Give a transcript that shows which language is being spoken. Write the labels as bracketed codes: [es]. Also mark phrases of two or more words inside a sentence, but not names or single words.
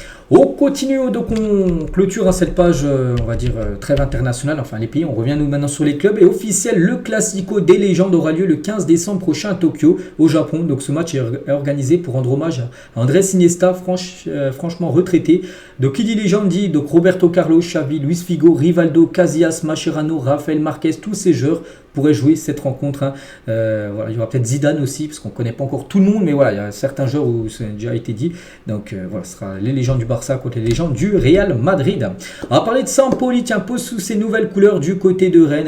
[fr] On continue, donc on clôture cette page, on va dire, trêve internationale, enfin les pays. On revient nous maintenant sur les clubs. Et officiel, le Classico des légendes aura lieu le 15 décembre prochain à Tokyo, au Japon. Donc ce match est organisé pour rendre hommage à Andrés Iniesta, franchement retraité. Donc qui dit légende dit donc Roberto Carlos, Xavi, Luis Figo, Rivaldo, Casillas, Mascherano, Rafael Marquez, tous ces joueurs pourraient jouer cette rencontre. Voilà, il y aura peut-être Zidane aussi, parce qu'on ne connaît pas encore tout le monde, mais voilà, il y a certains joueurs où ça a déjà été dit. Donc voilà, ce sera les légendes du Barça contre les légendes du Real Madrid. On va parler de Sampaoli, tiens, pose sous ses nouvelles couleurs du côté de Rennes.